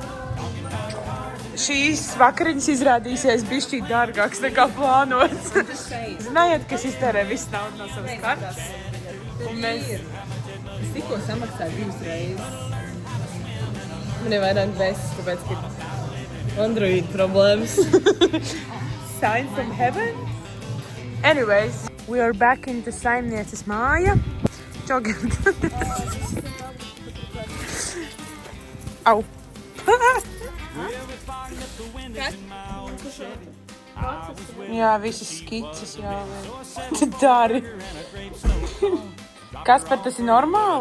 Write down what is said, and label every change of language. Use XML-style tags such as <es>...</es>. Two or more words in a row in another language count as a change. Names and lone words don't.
<lv>Šīs vakariņas izrādīsies bišķīt dārgāks nekā plānots. Zinājāt, ka es iztērēju visu naudu no savas kartas? Un mēs... Es tikko samaksāju 2 reizes. Man ir vairāk vēstis, tāpēc, ka Android problēmas.</lv> <en>Sign from heaven? Anyways, we are back into</en> <lv>saimnieces māja. Čogam. Au. Jā, visas skices jāvēl. Dari. Kaspar, tas ir normāli?</lv>